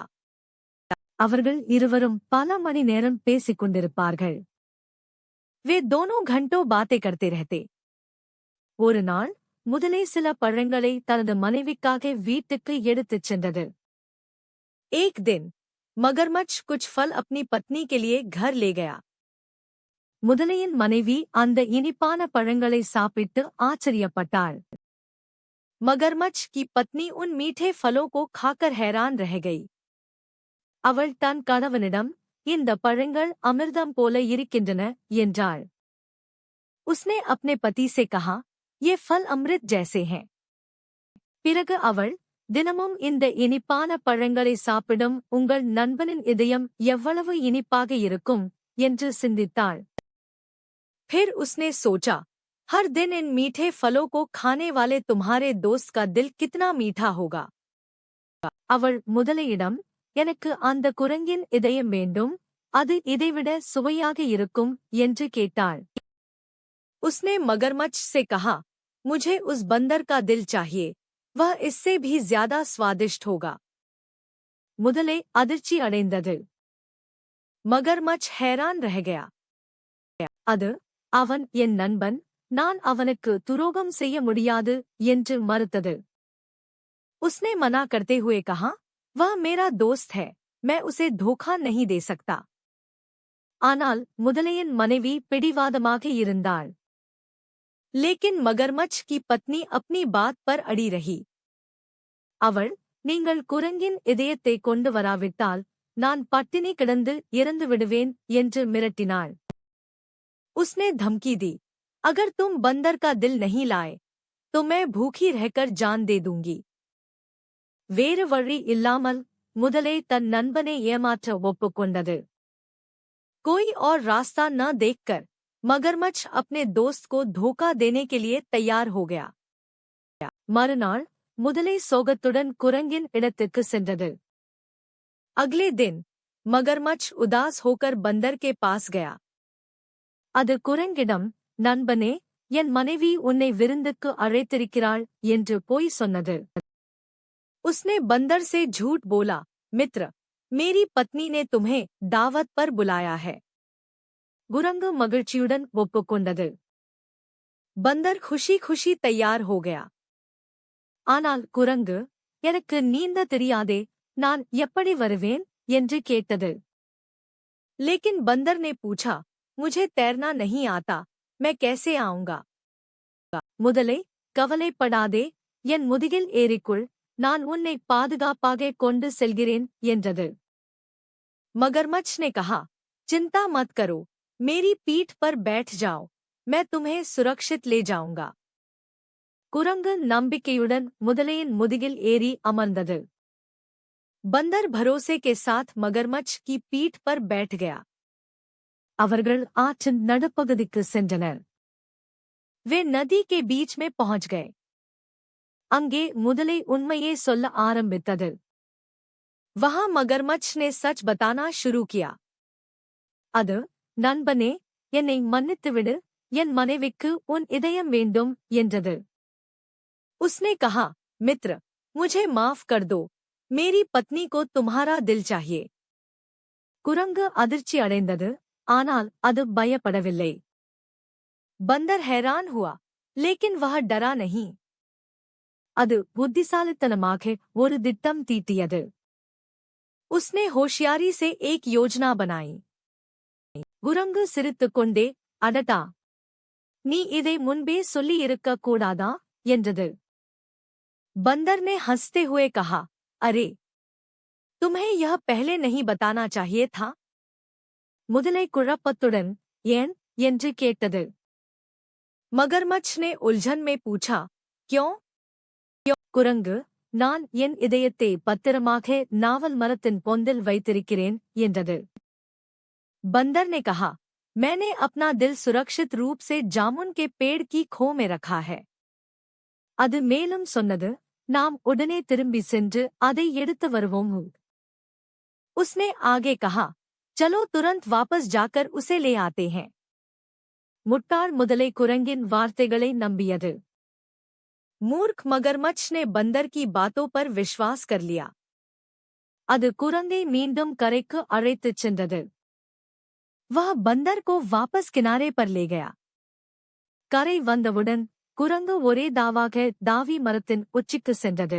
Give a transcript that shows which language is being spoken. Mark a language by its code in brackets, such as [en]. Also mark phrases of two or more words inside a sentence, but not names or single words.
[ta] அவர்கள் இருவரும் பல மணி நேரம் பேசிக் கொண்டிருப்பார்கள். [hi] वे दोनों घंटों बातें करते रहते. [ta] ஒரு நாள் முதலை சில பழங்களை தனது மனைவிக்காக வீட்டுக்கு எடுத்துச் சென்றது. [hi] एक दिन मगरमच्छ कुछ फल अपनी पत्नी के लिए घर ले गया. [ta] முதலையின் மனைவி அந்த இனிப்பான பழங்களை சாப்பிட்டு ஆச்சரியப்பட்டாள். [hi] मगरमच्छ की पत्नी उन मीठे फलों को खाकर हैरान रह गई. [ta] அவள் தன் கணவனிடம், இந்த பழங்கள் அமிர்தம் போல இருக்கின்றன என்றாள். [hi] उसने अपने पति से कहा, ये फल अमृत जैसे हैं. [ta] பிறகு அவள், தினமும் இந்த இனிப்பான பழங்களை சாப்பிடும் உங்கள் நண்பனின் இதயம் எவ்வளவு இனிப்பாக இருக்கும் என்று சிந்தித்தாள். [hi] फिर उसने सोचा, हर दिन इन मीठे फलों को खाने वाले तुम्हारे दोस्त का दिल कितना मीठा होगा. [ta] அவள் முதலையிடம், எனக்கு அந்த குரங்கின் இதயம் வேண்டும், அது இதைவிட சுவையாக இருக்கும் என்று கேட்டாள். [hi] उसने मगरमच्छ से कहा, मुझे उस बंदर का दिल चाहिए, वह इससे भी ज्यादा स्वादिष्ट होगा. [ta] முதலை அதிர்ச்சி அடைந்தது. [hi] मगरमच्छ हैरान रह गया. [ta] அது, அவன் என் நண்பன், நான் அவனுக்கு துரோகம் செய்ய முடியாது என்று மறுத்தது. [hi] उसने मना करते हुए कहा, वह मेरा दोस्त है, मैं उसे धोखा नहीं दे सकता. [ta] ஆனால் முதலையின் மனைவி பிடிவாதமாக இருந்தாள். [hi] लेकिन मगरमच्छ की पत्नी अपनी बात पर अड़ी रही. [ta] அவள், நீங்கள் குரங்கின் இதயத்தை கொண்டு வராவிட்டால் நான் பட்டினி கிடந்து இறந்து விடுவேன் என்று மிரட்டினாள். [hi] उसने धमकी दी, अगर तुम बंदर का दिल नहीं लाए तो मैं भूखी रहकर जान दे दूंगी. [ta] வேறு வழி இல்லாமல் முதலை தன் நண்பனை ஏமாற்ற ஒப்புக்கொண்டது. [hi] कोई और रास्ता न देखकर मगरमच्छ अपने दोस्त को धोखा देने के लिए तैयार हो गया. [ta] மறுநாள் முதலை சோகத்துடன் குரங்கின் இடத்துக்கு சென்றது. [hi] अगले दिन मगरमच्छ उदास होकर बंदर के पास गया. [ta] அது குரங்கிடம், நண்பனே, என் மனைவி உன்னை விருந்துக்கு அழைத்திருக்கிறாள் என்று பொய் சொன்னது. [hi] उसने बंदर से झूठ बोला, मित्र, मेरी पत्नी ने तुम्हें दावत पर बुलाया है. [ta] குரங்கு மகிழ்ச்சியுடன் ஒப்புக்கொண்டது. [hi] बंदर खुशी खुशी तैयार हो गया. [ta] ஆனால் குரங்கு, எனக்கு நீந்த தெரியாதே, நான் எப்படி வருவேன் என்று கேட்டது. [hi] लेकिन बंदर ने पूछा, मुझे तैरना नहीं आता, मैं कैसे आऊंगा? [ta] முதலை, கவலைப்படாதே, என் முதுகில் ஏறிக்குள், நான் உன்னை பாதுகாப்பாக கொண்டு செல்கிறேன் என்றது. [hi] मगरमच्छ ने कहा, चिंता मत करो, मेरी पीठ पर बैठ जाओ, मैं तुम्हें सुरक्षित ले जाऊंगा. [ta] குரங்கு நம்பிக்கையுடன் முதலையின் முதுகில் ஏறி அமர்ந்தது. [hi] बंदर भरोसे के साथ मगरमच्छ की पीठ पर बैठ गया. [ta] அவர்கள் ஆற்றின் நடுப்பகுதிக்கு சென்றனர். [hi] वे नदी के बीच में पहुंच गए. [ta] அங்கே முதலை உண்மையே சொல்ல ஆரம்பித்தது. [hi] वहां मगरमच्छ ने सच बताना शुरू किया. [ta] அது, நண்பனே, என்னை மன்னித்துவிடு, என் மனைவிக்கு உன் இதயம் வேண்டும் என்றது. [hi] उसने कहा, मित्र, मुझे माफ कर दो, मेरी पत्नी को तुम्हारा दिल चाहिए. [ta] குரங்கு அதிர்ச்சி அடைந்தது, ஆனால் அது பயப்படவில்லை. [hi] बंदर हैरान हुआ, लेकिन वह डरा नहीं. [ta] அது புத்திசாலித்தனமாக ஒரு திட்டம் தீட்டியது. [hi] उसने होशियारी से एक योजना बनाई. [ta] குரங்கு சிரித்துக்கொண்டே, அடடா, நீ இதை முன்பே சொல்லியிருக்க கூடாதா என்றது. [hi] बंदर ने हंसते हुए कहा, अरे, तुम्हें यह पहले नहीं बताना चाहिए था. [ta] முதலை குழப்பத்துடன், ஏன் என்று கேட்டது. [hi] मगरमच्छ ने उलझन में पूछा, क्यों? [ta] குரங்கு, நான் என் இதயத்தை பத்திரமாக நாவல் மரத்தின் பொந்தில் வைத்திருக்கிறேன் என்றது. [hi] बंदर ने कहा, मैंने अपना दिल सुरक्षित रूप से जामुन के पेड़ की खो में रखा है. [ta] அது மேலும் சொன்னது, நாம் உடனே திரும்பி சென்று அதை எடுத்து வருவோம். [hi] उसने आगे कहा, चलो तुरंत वापस जाकर उसे ले आते हैं. [ta] முட்டாள் முதலை குரங்கின் வார்த்தைகளை நம்பியது. [hi] मूर्ख मगरमच्छ ने बंदर की बातों पर विश्वास कर लिया. [ta] அது குரங்கை மீண்டும் கரைக்கு அழைத்துச் சென்றது. [hi] वह बंदर को वापस किनारे पर ले गया. [ta] கரை வந்தவுடன் குரங்கு ஒரே தாவாக தாவி மரத்தின் உச்சிக்கு சென்றது.